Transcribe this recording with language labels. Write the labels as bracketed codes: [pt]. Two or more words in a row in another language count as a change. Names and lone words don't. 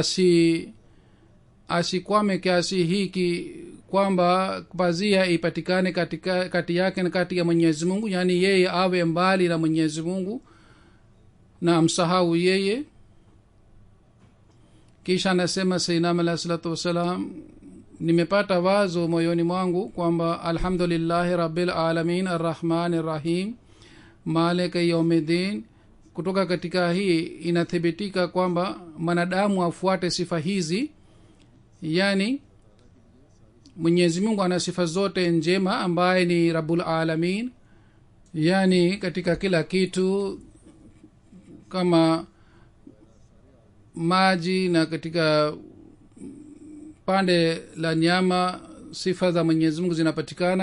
[sw] asikwame kiasi hiki kwamba pazia ipatikane kati yake na kati ya Mwenyezi Mungu, yani yeye awe mbali na Mwenyezi Mungu na amsahau yeye. Kisha anasema Sayyidina [ar] عليه الصلاة والسلام, [sw] nimepata wazo moyoni mwangu kwamba [ar] الحمد لله رب العالمين الرحمن الرحيم مالك يوم الدين. [sw] Kutoka katika hii inathibitika kwamba manadamu afuate sifa hizi, yani Mwenyezi Mungu ana sifa zote njema ambaye ni [ar] رب العالمين, [sw] yani katika kila kitu kama maji na katika pande la nyama sifa za Mwenyezi Mungu zinapatikana.